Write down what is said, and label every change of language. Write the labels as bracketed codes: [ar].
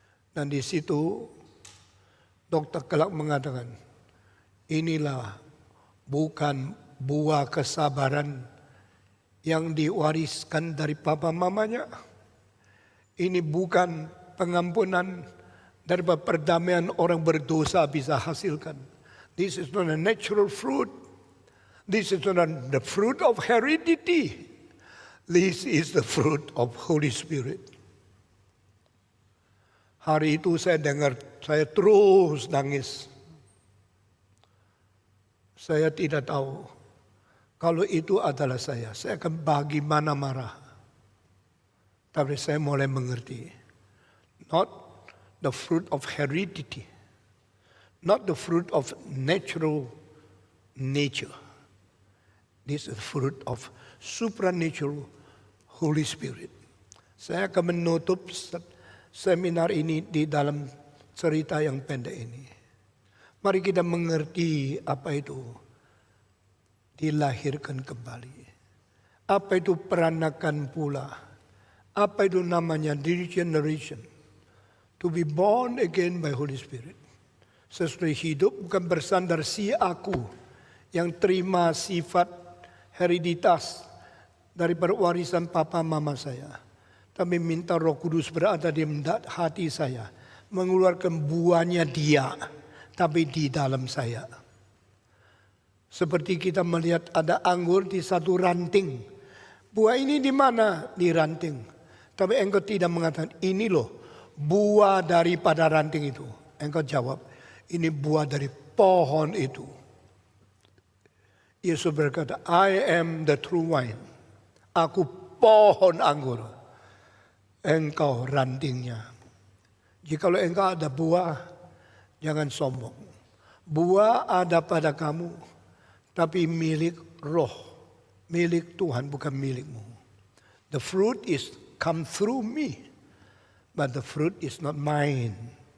[id] Dan di situ Dokter Kelak mengatakan, inilah bukan buah kesabaran yang diwariskan dari papa mamanya. Ini bukan pengampunan dari perdamaian orang berdosa bisa hasilkan. [en] This is not a natural fruit. This is not the fruit of heredity. This is the fruit of Holy Spirit. [id] Hari itu saya dengar, saya terus nangis. Saya tidak tahu kalau itu adalah saya akan bagaimana marah. Tapi saya mulai mengerti. [en] Not the fruit of heredity. Not the fruit of natural nature. This is the fruit of supernatural Holy Spirit. [id] Saya akan menutup seminar ini di dalam cerita yang pendek ini. Mari kita mengerti apa itu dilahirkan kembali. Apa itu peranakan pula. Apa itu namanya regeneration. [en] To be born again by Holy Spirit. [id] Sesudah hidup bukan bersandar si aku yang terima sifat hereditas daripada warisan papa mama saya. Tapi minta Roh Kudus berada di hati saya. Mengeluarkan buahnya dia, tapi di dalam saya. Seperti kita melihat ada anggur di satu ranting. Buah ini di mana? Di ranting. Tapi engkau tidak mengatakan, ini loh buah daripada ranting itu. Engkau jawab, ini buah dari pohon itu. Yesus berkata, [en] I am the true wine. [id] Aku pohon anggur. Engkau rantingnya. Jikalau engkau ada buah, jangan sombong. Buah ada pada kamu, tapi milik roh. Milik Tuhan, bukan milikmu. [en] The fruit is come through me, but the fruit is not mine.